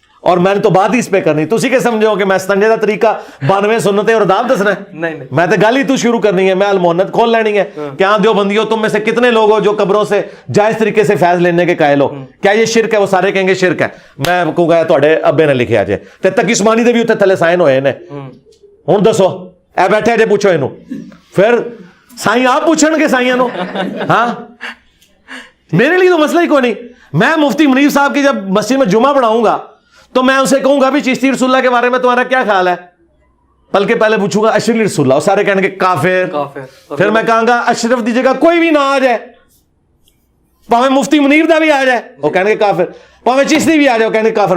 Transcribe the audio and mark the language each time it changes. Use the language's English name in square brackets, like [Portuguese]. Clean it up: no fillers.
[Urdu] اور میں نے تو بات ہی اس پہ کرنی تسی کہ سمجھو کہ [Punjabi] میں ستنجے دا طریقہ 92 سنتیں اور داب دسنا ہے. [Urdu] نہیں میں تو گل ہی تو شروع کرنی ہے, میں المونت کھول لینی ہے. کیا دیوبندیو تم میں سے کتنے لوگ ہو جو قبروں سے جائز طریقے سے فیض لینے کے قائل ہو؟ کیا یہ شرک ہے؟ وہ سارے کہیں گے شرک ہے. [Punjabi] میں کہوں گا تواڈے ابے نے لکھیا جے تے تقی عثمانی دے بھی اوتے تھلے سائن ہوئے نے. ہن دسو اے بیٹھے جے پوچھو اینو, پھر سائیں آپ پوچھن گے سائیاں نو. [Urdu] ہاں میرے لیے تو مسئلہ ہی کوئی نہیں. میں مفتی منیر صاحب کی جب مسجد میں جمعہ پڑھاؤں گا تو میں ان سے کہوں گا بھی چشتی رسول اللہ کے بارے میں تمہارا کیا خیال ہے؟ بلکہ پہلے پوچھوں گا اشرف رسول اللہ, سارے کہنے کے کافر. پھر میں کہوں گا [Punjabi] اشرف دی جگہ کوئی بھی نہ آ جائے, پاویں مفتی منیر دا بھی آ جائے وہ کہنے کے کافر, پاویں چشتی بھی آ جائے وہ کہنے کے کافر.